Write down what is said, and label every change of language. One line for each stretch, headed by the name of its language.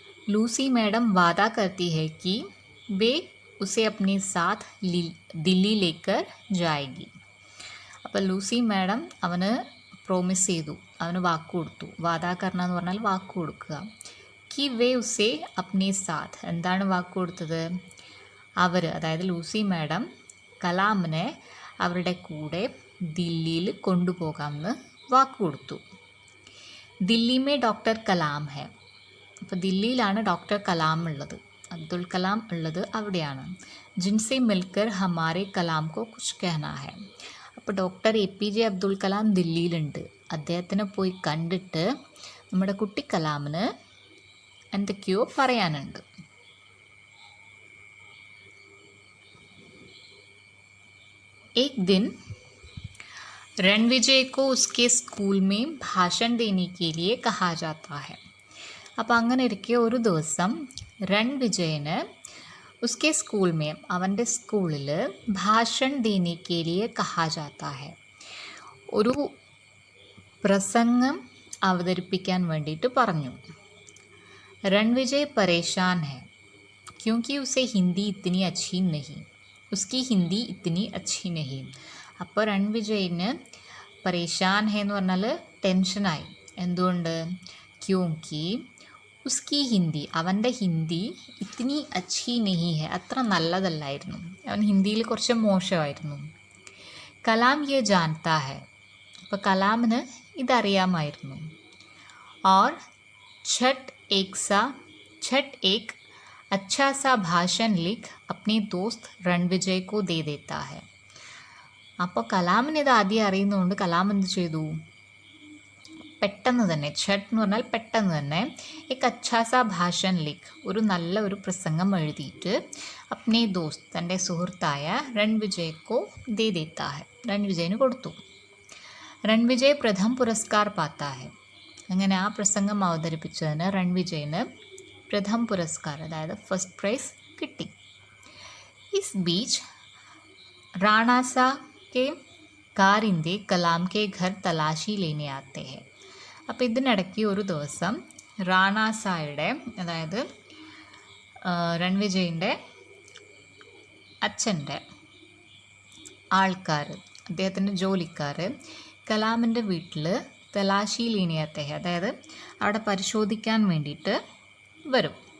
Hindi: Lucy madam वादा करती है कि वे उसे अपने साथ दिल्ली लेकर जाएगी.
Malayalam: അപ്പോൾ ലൂസി മാഡം അവന് പ്രോമിസ് ചെയ്തു, അവന് വാക്ക് കൊടുത്തു.
Hindi: വാദാ കർണ
Malayalam: എന്ന് പറഞ്ഞാൽ വാക്ക് കൊടുക്കുക.
Hindi: കി വേ ഉസേ അപ്നെ സാത്ത്,
Malayalam: എന്താണ് വാക്ക് കൊടുത്തത്, അവർ അതായത് ലൂസി മാഡം കലാമിനെ അവരുടെ കൂടെ ദില്ലിയിൽ കൊണ്ടുപോകാമെന്ന് വാക്ക് കൊടുത്തു.
Hindi: ദില്ലി മേ ഡോക്ടർ കലാം ഹെ,
Malayalam: അപ്പോൾ ദില്ലിയിലാണ് ഡോക്ടർ കലാം ഉള്ളത്, അബ്ദുൽ കലാം ഉള്ളത് അവിടെയാണ്.
Hindi: ജിൻസെ മിൽക്കർ ഹമാരെ കലാം കോ കുച്ച് കഹന ഹെ,
Malayalam: അപ്പോൾ ഡോക്ടർ APJ അബ്ദുൽ കലാം ദില്ലിയിലുണ്ട്, അദ്ദേഹത്തിനെ പോയി കണ്ടിട്ട് നമ്മുടെ കുട്ടി കലാമിന് എന്തൊക്കെയോ പറയാനുണ്ട്.
Hindi: एक दिन रणविजय को उसके स्कूल में भाषण देने के लिए कहा जाता है.
Malayalam: അപ്പം അങ്ങനെ ഇരിക്കെ ഒരു ദിവസം रणविजयന്
Hindi: उसके स्कूल में
Malayalam: അവൻ്റെ സ്കൂളിൽ
Hindi: ഭാഷൺ ദേനെ കെ ലിയെ കഹാ ജാത്താ ഹെ,
Malayalam: ഒരു പ്രസംഗം അവതരിപ്പിക്കാൻ വേണ്ടിയിട്ട് പറഞ്ഞു.
Hindi: रणविजय परेशान है क्योंकि उसे हिंदी इतनी अच्छी नहीं, उसकी हिंदी इतनी अच्छी नहीं.
Malayalam: അപ്പോൾ रणविजयന്
Hindi: പരേഷാൻ ഹെ
Malayalam: എന്ന് പറഞ്ഞാൽ ടെൻഷനായി. എന്തുകൊണ്ട്?
Hindi: ക്യോങ്കി ഉസ്കി ഹിന്ദി,
Malayalam: അവൻ്റെ ഹിന്ദി
Hindi: ഇത്തിനി അച്ഛി നെഹി ഹെ,
Malayalam: അത്ര നല്ലതല്ലായിരുന്നു. അവൻ ഹിന്ദിയിൽ കുറച്ച് മോശമായിരുന്നു. കലാം
Hindi: യെ ജാൻതാ ഹെ,
Malayalam: അപ്പോൾ കലാമിന് ഇതറിയാമായിരുന്നു.
Hindi: और छठ एक अच्छा सा भाषण लिख अपने दोस्त रणविजय को दे देता है.
Malayalam: അപ്പോൾ കലാമിന് ഇത് ആദ്യം അറിയുന്നതുകൊണ്ട് കലാം എന്ത് ചെയ്തു? പെട്ടെന്ന് തന്നെ,
Hindi: ഛട്ട്
Malayalam: എന്ന് പറഞ്ഞാൽ പെട്ടെന്ന് തന്നെ,
Hindi: एक अच्छा सा भाषण लिख,
Malayalam: ഒരു നല്ല ഒരു പ്രസംഗം എഴുതിയിട്ട്
Hindi: अपने दोस्त,
Malayalam: തൻ്റെ സുഹൃത്തായ
Hindi: रणविजय को दे देता है,
Malayalam: रणविജയന് കൊടുത്തു.
Hindi: रणविजय प्रथम पुरस्कार पाता है.
Malayalam: അങ്ങനെ ആ പ്രസംഗം അവതരിപ്പിച്ചതിന് रणविजयന്
Hindi: പ്രഥം പുരസ്കാർ,
Malayalam: അതായത്
English: first prize
Malayalam: കിട്ടി.
Hindi: इस बीच राणा सा के कारिंदे कलाम के घर तलाशी लेने आते हैं.
Malayalam: അപ്പോൾ ഇതിനിടയ്ക്ക് ഒരു ദിവസം റാണാസായുടെ, അതായത് रणविജയൻ്റെ അച്ഛൻ്റെ ആൾക്കാർ, അദ്ദേഹത്തിൻ്റെ ജോലിക്കാർ കലാമിൻ്റെ വീട്ടിൽ
Hindi: തലാശി ലീനിയാത്തെ,
Malayalam: അതായത് അവിടെ പരിശോധിക്കാൻ വേണ്ടിയിട്ട് വരും.